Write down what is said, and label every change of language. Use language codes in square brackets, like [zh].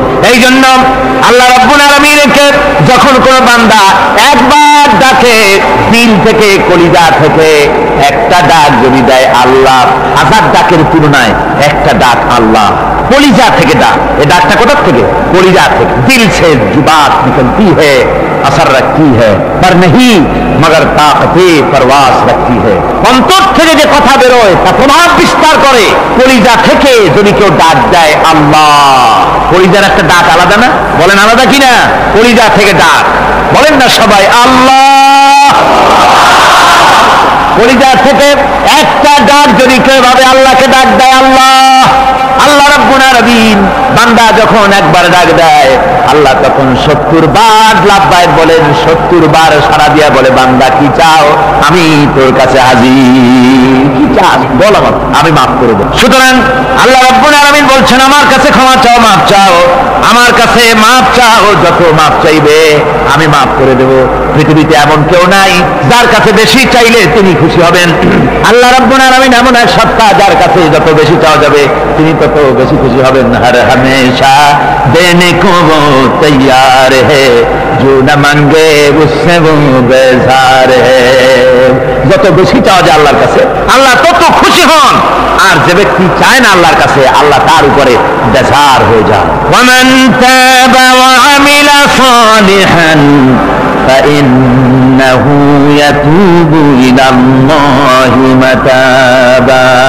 [bn] এই জন্য আল্লাহ রাব্বুল আলামিনকে যখন কোন বান্দা একবার ডাকে, দিল থেকে কলিজা থেকে একটা ডাক যদি দেয় আল্লাহ, হাজার ডাকের তুলনায় একটা ডাক আল্লাহ, কলিজা থেকে ডাক। এই ডাকটা কোথা থেকে? কলিজা থেকে। [hi] দিল से जो बात निकलती है असर रखती है पर नहीं मगर ताकते परवास रखती है। [bn] অন্তর থেকে যে কথা বেরোয় তা প্রভাব বিস্তার করে। কলিজা থেকে যদি কেউ ডাক দেয় আল্লাহ, কলিজার একটা ডাক আলাদা না? বলেন আলাদা কিনা? কলিজা থেকে ডাক বলেন না সবাই আল্লাহ। কলিজা থেকে একটা ডাক যদি কেউ ভাবে আল্লাহকে ডাক দেয় আল্লাহ, আল্লাহ রাব্বুল আলামিন বান্দা যখন একবার ডাক দেয়, আল্লাহ তখন 70 বার লাব্বাইক বলেন, 70 বার সাড়া দিয়া বলে, বান্দা কি চাও? আমি তোর কাছে হাজির। কি চাস বল, আমার আমি মাফ করে দেব। সুতরাং আল্লাহ রাব্বুল আলামিন বলছেন, আমার কাছে ক্ষমা চাও, মাফ চাও, আমার কাছে মাফ চাও, যত মাফ চাইবে আমি মাফ করে দেব। পৃথিবীতে এমন কেউ নাই যার কাছে বেশি চাইলে তিনি খুশি হবেন। আল্লাহ রাব্বুল আলামিন এমন এক সত্তা, যার কাছে যত বেশি চাওয়া যাবে তিনি তত বেশি খুশি হবেন। [hi] হর হমেশা দেনে কো वो तैयार है जो न मांगे उससे वो बेजार है। [bn] যত বেশি চাওয়া যায় আল্লাহর কাছে, আল্লাহ তত খুশি হন। আর যে ব্যক্তি চায় না আল্লাহর কাছে, আল্লাহ তার উপরে বেজার হয়ে যায়। [ar] ওয়ামান তাবা ওয়া আমিলা সালিহান فإنه يتوب إلى الله متابا।